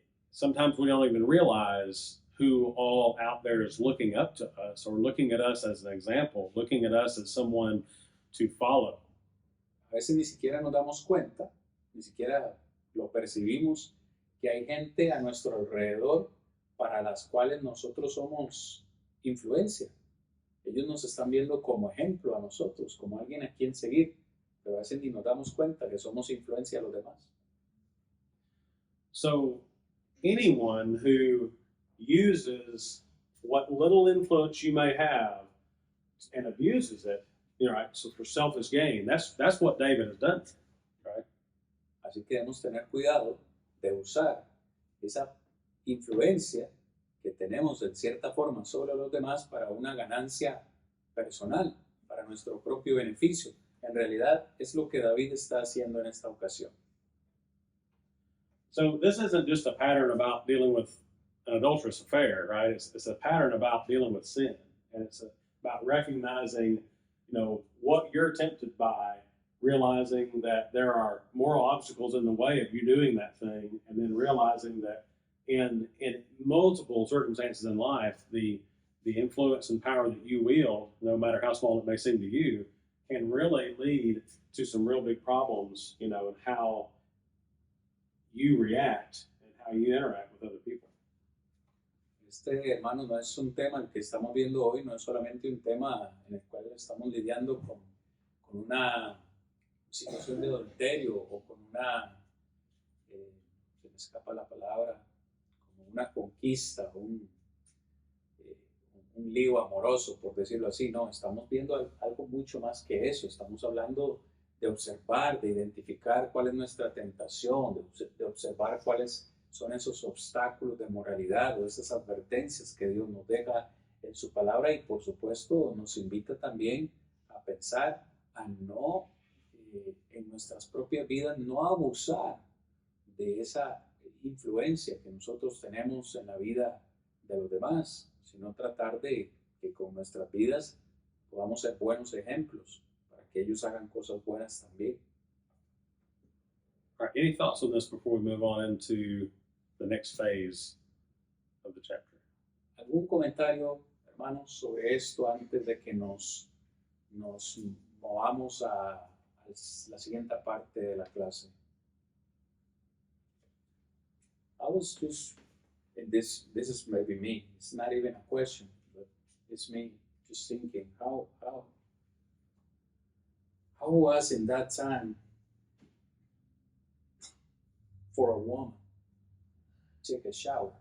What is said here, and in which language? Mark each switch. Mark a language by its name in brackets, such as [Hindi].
[English] Sometimes we don't even realize who all out there is looking up to us or looking at us as an example, looking at us as someone to follow. [Spanish] A veces ni siquiera nos damos cuenta, ni siquiera lo percibimos, que hay gente a nuestro alrededor para las cuales nosotros somos influencia. Ellos nos están viendo como ejemplo a nosotros, como alguien a quien seguir, pero a veces ni nos damos cuenta que somos influencia a los demás. [English] So anyone who uses what little influence you may have and abuses it, you know, right, so for selfish gain, that's what David has done, right? [Spanish] Así que debemos tener cuidado de usar esa influencia que tenemos en cierta forma sobre los demás para una ganancia personal, para nuestro propio beneficio. En realidad es lo que David está haciendo en esta ocasión. [English] So this isn't just a pattern about dealing with an adulterous affair, right? It's a pattern about dealing with sin, and it's about recognizing, what you're tempted by, realizing that there are moral obstacles in the way of you doing that thing, and then realizing that in multiple circumstances in life, the influence and power that you wield, no matter how small it may seem to you, can really lead to some real big problems, and how you react and how you interact with other people. [Spanish] Este, hermano, no es un tema el que estamos viendo hoy, no es solamente un tema en el cual estamos lidiando con una situación de adulterio o con una, se me escapa la palabra, como una conquista, un lío amoroso, por decirlo así. No, estamos viendo algo mucho más que eso. Estamos hablando de observar, de identificar cuál es nuestra tentación, de observar cuáles son esos obstáculos de moralidad o esas advertencias que Dios nos deja en su palabra, y por supuesto nos invita también a pensar a no, en nuestras propias vidas, no abusar de esa influencia que nosotros tenemos en la vida de los demás, sino tratar de que con nuestras vidas podamos ser buenos ejemplos para que ellos hagan cosas buenas también. [English] All right, any thoughts on this before we move on into the next phase of the chapter? [Spanish] ¿Algún comentario, hermanos, sobre esto antes de que nos movamos a la siguiente parte de la clase? [English] I was just, and this is maybe me, it's not even a question, but it's me just thinking, how was in that time for a woman take a shower?